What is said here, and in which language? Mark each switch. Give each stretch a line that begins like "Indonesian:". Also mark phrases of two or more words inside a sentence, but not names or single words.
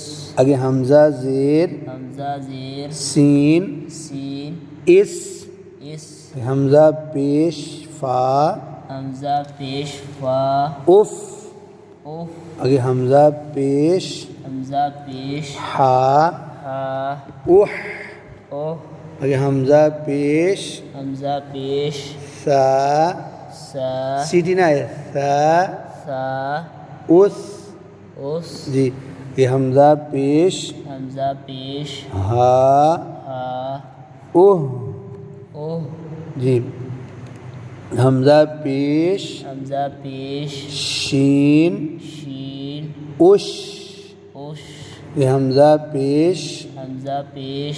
Urdu: آگے حمزہ زیر حمزہ زیر سین سین اس. اس. حمزہ پیش فا حمزہ پیش فا اف. اف. آگے حمزہ پیش حمزہ پیش ہا ہا اح. اوہ. آگے حمزہ پیش حمزہ پیش سا. سا سیٹی نہ ہے. سا سا اس. اس. جی یہ حمزہ پیش حمزہ پیش ہا ہا اوہ. اوہ. جی حمزہ پیش حمزہ پیش شین شین اش. اش. یہ حمزہ پیش حمزہ پیش